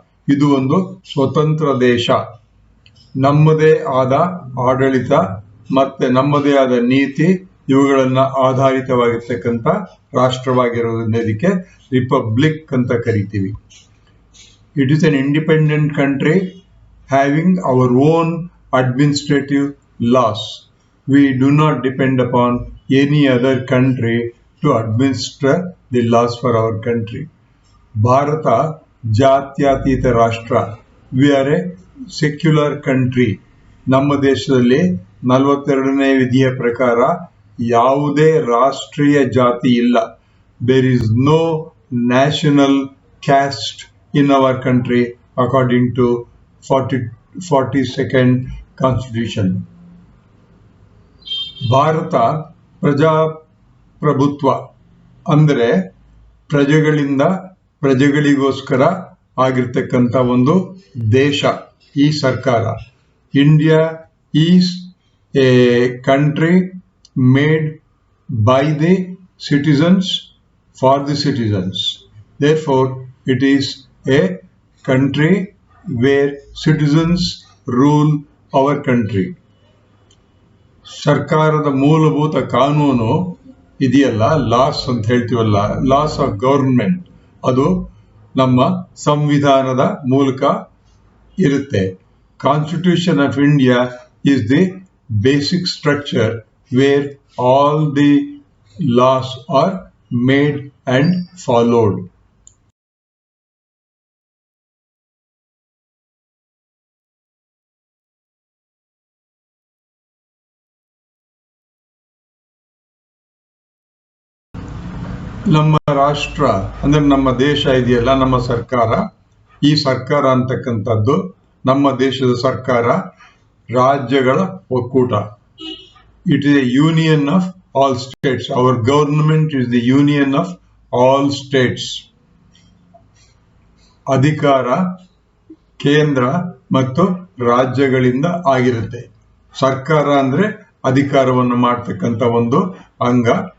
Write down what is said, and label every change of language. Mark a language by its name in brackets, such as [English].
[Kannada] ಇದು ಒಂದು ಸ್ವತಂತ್ರ ದೇಶ. ನಮ್ಮದೇ ಆದ ಆಡಳಿತ ಮತ್ತೆ ನಮ್ಮದೇ ಆದ ನೀತಿ, ಇವುಗಳನ್ನ ಆಧಾರಿತವಾಗಿರ್ತಕ್ಕಂಥ ರಾಷ್ಟ್ರವಾಗಿರೋದ್ರಿಂದ ಇದಕ್ಕೆ ರಿಪಬ್ಲಿಕ್ ಅಂತ ಕರಿತೀವಿ. [English] It is an independent country having our own administrative laws. We do not depend upon any other country to administer the laws for our country. [Kannada] Bharat ಜಾತ್ಯತೀತ ರಾಷ್ಟ್ರ. [English] We are a secular country. [Kannada] ನಮ್ಮ ದೇಶದಲ್ಲಿ 42ನೇ ವಿಧಿಯ ಪ್ರಕಾರ ಯಾವುದೇ ರಾಷ್ಟ್ರೀಯ ಜಾತಿ ಇಲ್ಲ. [English] There is no national caste in our country according to 42nd Constitution. [Kannada] Bharat ಪ್ರಜಾಪ್ರಭುತ್ವ, ಅಂದರೆ ಪ್ರಜೆಗಳಿಂದ ಪ್ರಜೆಗಳಿಗೋಸ್ಕರ ಆಗಿರ್ತಕ್ಕಂಥ ಒಂದು ದೇಶ ಈ ಸರ್ಕಾರ. [English] India is a country made by the citizens for the citizens. Therefore, it is a country where citizens rule our country. [Kannada] ಸರ್ಕಾರದ ಮೂಲಭೂತ ಕಾನೂನು ಇದೆಯಲ್ಲ, ಲಾಸ್ ಅಂತ ಹೇಳ್ತೀವಲ್ಲ, [English] laws of government, [Kannada] ಅದು ನಮ್ಮ ಸಂವಿಧಾನದ ಮೂಲಕ ಇರುತ್ತೆ. [English] Constitution of India is the basic structure where all the laws are made and followed. [Kannada] ನಮ್ಮ ರಾಷ್ಟ್ರ ಅಂದ್ರೆ ನಮ್ಮ ದೇಶ ಇದೆಯಲ್ಲ, ನಮ್ಮ ಸರ್ಕಾರ, ಈ ಸರ್ಕಾರ ಅಂತಕ್ಕಂಥದ್ದು ನಮ್ಮ ದೇಶದ ಸರ್ಕಾರ ರಾಜ್ಯಗಳ ಒಕ್ಕೂಟ. [English] It is a union of all states. Our government is the union of all states. [Kannada] ಅಧಿಕಾರ ಕೇಂದ್ರ ಮತ್ತು ರಾಜ್ಯಗಳಿಂದ ಆಗಿರುತ್ತೆ. ಸರ್ಕಾರ ಅಂದ್ರೆ ಅಧಿಕಾರವನ್ನು ಮಾಡ್ತಕ್ಕಂಥ ಒಂದು ಅಂಗ.